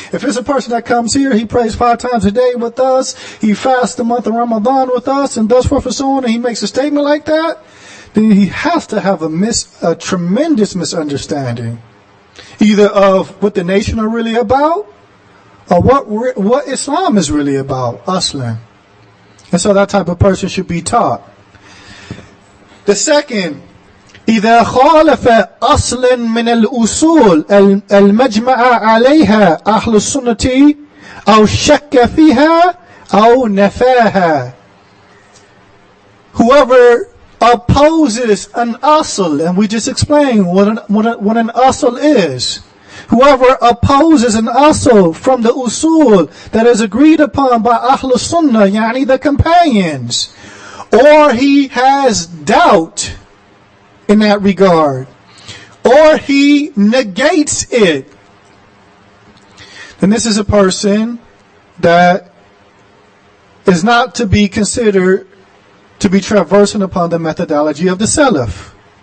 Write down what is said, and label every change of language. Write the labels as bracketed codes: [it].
[en] If it's a person that comes here, he prays 5 times a day with us, he fasts the month of Ramadan with us, and thus forth and so on, and he makes a statement like that, then he has to have a tremendous misunderstanding, either of what the nation are really about, or what Islam is really about, aslan. And so that type of person should be taught. The second, [ar] إذا خالف أصلا من الأصول المجمع عليها أهل السنة أو شك فيها أو نفاها. [en] Whoever opposes an asl, and we just explained what an asl is. Whoever opposes an asl from the usul that is agreed upon by Ahl Sunnah, yani the companions, or he has doubt in that regard, or he negates it, then this is a person that is not to be considered to be traversing upon the methodology of the Salaf.